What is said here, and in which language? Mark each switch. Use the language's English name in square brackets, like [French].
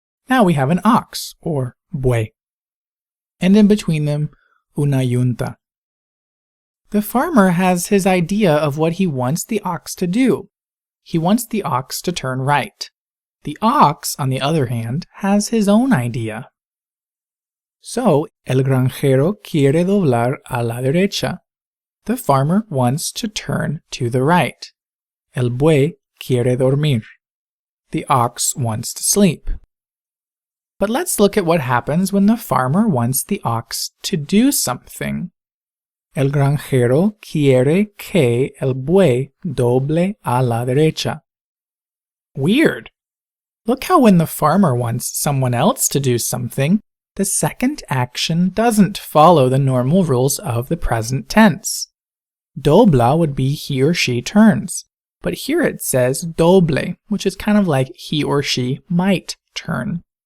[English] Now we have an ox, or buey, and in between them, una yunta. The farmer has his idea of what he wants the ox to do. He wants the ox to turn right. The ox, on the other hand, has his own idea. [Spanish] So, el granjero quiere doblar a la derecha. [English] The farmer wants to turn to the right. [Spanish] El buey quiere dormir. [English] The ox wants to sleep. But let's look at what happens when the farmer wants the ox to do something. [Spanish] El granjero quiere que el buey doble a la derecha. [English] Weird. Look how when the farmer wants someone else to do something, the second action doesn't follow the normal rules of the present tense. Dobla would be he or she turns, but here it says doble, which is kind of like he or she might turn.